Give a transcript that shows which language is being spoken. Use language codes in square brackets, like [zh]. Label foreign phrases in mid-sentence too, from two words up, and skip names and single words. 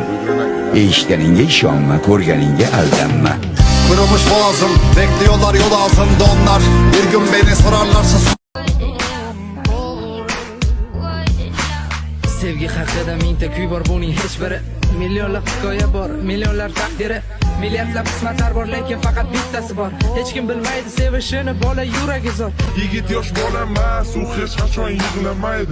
[uz] Eshitganingga ishonma, ko'rganingga aldanma. [tr] Kurumuş boğazım, bekliyorlar yol ağzımda onlar. Bir gün beni sorarlarsa [uz] Sevgi haqida mingta kuy bor, buning hech biri. Millionlab hikoya bor, millionlar taqdiri. Milliardlab qismatlar bor, lekin faqat bittasi bor. Hech kim bilmaydi sevishini, bola yuragi zo'r. Yigit yosh bola emas, u hech qachon yig'lamaydi.